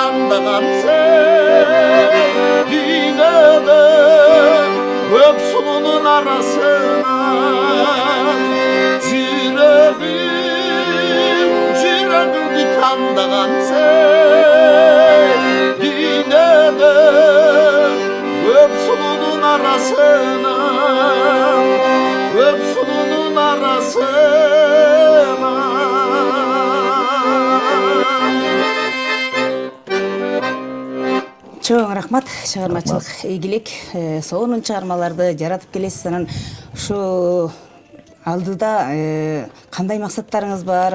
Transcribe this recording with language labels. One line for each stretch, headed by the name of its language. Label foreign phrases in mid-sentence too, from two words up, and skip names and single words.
Kazakh: таңдағансың дүниеде көп сұлудың арасынан жүрегімді таңдағансың дүниеде көп сұлудың арасынан көп сұлудың арасынан
Kyrgyz: чоң рахмат, чыгармачылык ийгилик. Сонун чыгармаларды жаратып келесиз. Анан ушу алдыда кандай максаттарыңыз бар?